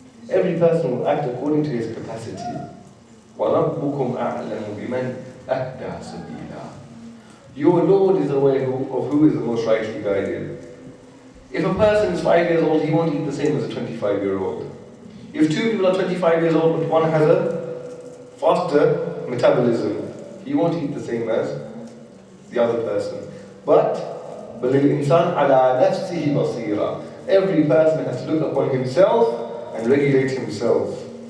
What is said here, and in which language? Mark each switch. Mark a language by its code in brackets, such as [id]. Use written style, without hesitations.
[en] Every person will act according to his capacity. [ar] وَرَبُّكُمْ أَعْلَمُ بِمَنْ أَهْدَى سَبِيلًا. [en] Your Lord is aware of who is the most rightly guided. If a person is 5 years old, he won't eat the same as a 25-year-old. If 2 people are 25 years old, but one has a faster metabolism, he won't eat the same as the other person. [ar] But بَلِلْإِنسَانِ عَلَى نَفْسِهِ بَصِيرًا. [en] Every person has to look upon himself and regulate himself.